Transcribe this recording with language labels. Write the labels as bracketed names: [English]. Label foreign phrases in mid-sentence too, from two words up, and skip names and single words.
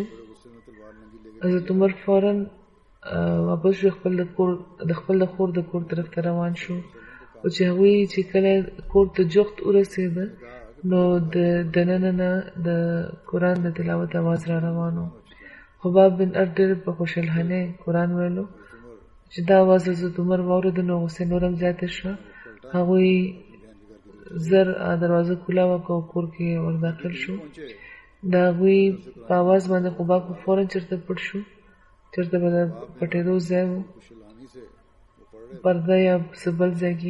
[Pashto] حضرت عمر فوراً واپس شو د خپل د خور د کور طرف ته روان شو. او چې هغوی چې کله کور ته جغت ورسېده نو د دننه نه د قرآن د تلاوت اواز را روانو. خباب بن ارد ډېر په خوشحالۍ قرآن ویلو چې دا اواز حضرت عمر واورېده نو غوسه نور هم زیاته شوه. هغوی زر دروازه کولا وکړه او کور کې ور داخل شو. د هغوی په اواز باندې خباب فوراً چېرته پټ شو چېرته به د پټېدو ځای و پرده یا څه بل ځای کې.